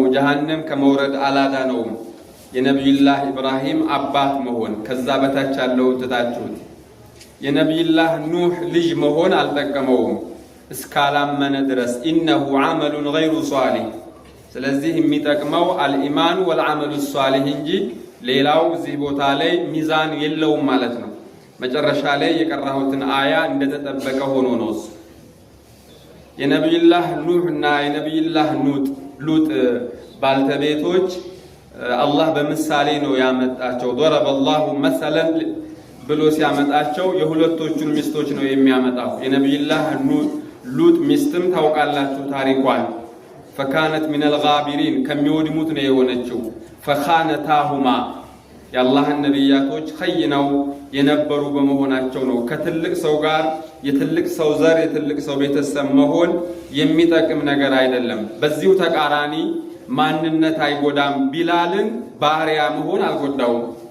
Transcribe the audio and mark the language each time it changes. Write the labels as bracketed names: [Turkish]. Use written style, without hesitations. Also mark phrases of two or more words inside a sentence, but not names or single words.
[Amharic] ጀሃነም ከመውረድ አላዳነውም። የነቢዩላህ ኢብራሂም አባት መሆን ከዛ በታች ያለው ትታችሁት የነቢዩላህ ኑህ ልጅ መሆን አልጠቀመውም እስካላመነ ድረስ [Arabic] إنه عمل غير صالح። [Amharic] ስለዚህ የሚጠቅመው [Arabic] الإيمان والعمل الصالح [Amharic] እንጂ ሌላው እዚህ ቦታ ላይ ሚዛን የለውም ማለት ነው። መጨረሻ ላይ የቀራሁትን አያ እንደተጠበቀ ሆኖ ነው። የነቢዩላህ ኑህና የነቢዩላህ ሉጥ ባልተቤቶች አላህ በምሳሌ ነው ያመጣቸው። [Arabic] ضربالله مثلا [Amharic] ብሎ ሲያመጣቸው የሁለቶቹን ሚስቶች ነው የሚያመጣው። የነቢዩላህ ሉጥ ሚስትም ታውቃላችሁ ታሪኳን። [Arabic] فكانت من الغابرين [Amharic] ከሚወድሙት ነው የሆነችው። فخانتاهما የአላህ ነቢያቶች ኸይነው የነበሩ በመሆናቸው ነው። ከትልቅ ሰው ጋር የትልቅ ሰው ዘር የትልቅ ሰው ቤተሰብ መሆን የሚጠቅም ነገር አይደለም። በዚሁ ተቃራኒ ማንነት አይጎዳም። ቢላልን ባሪያ መሆን አልጎዳውም።